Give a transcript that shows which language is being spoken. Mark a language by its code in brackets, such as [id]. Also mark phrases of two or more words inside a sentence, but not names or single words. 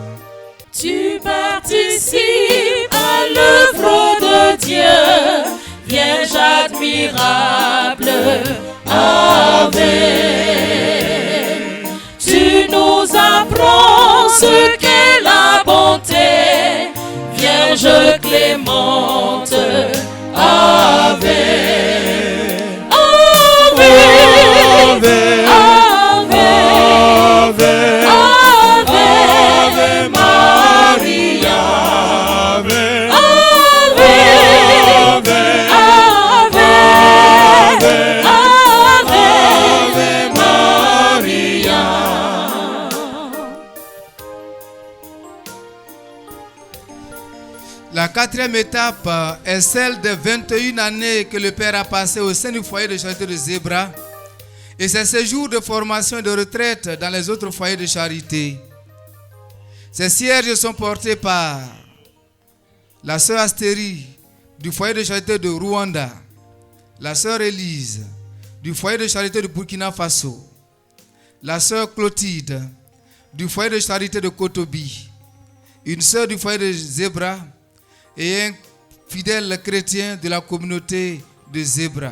[fr] Tu participes à l'œuvre de Dieu, Vierge admirable, Ave. Tu nous apprends ce qu'est la bonté, Vierge clémente, Ave. [la] Ave, Ave, Ave, Ave Maria, Ave, Ave, Ave, Ave Maria. [fr] La quatrième étape est celle des 21 années que le Père a passé au sein du foyer de charité de Zébra et ses séjours de formation et de retraite dans les autres foyers de charité. Ces cierges sont portés par la sœur Astérie du foyer de charité de Rwanda, la sœur Élise du foyer de charité de Burkina Faso, la sœur Clotilde du foyer de charité de Kotobi, une sœur du foyer de Zébra et un fidèle chrétien de la communauté de Zébra.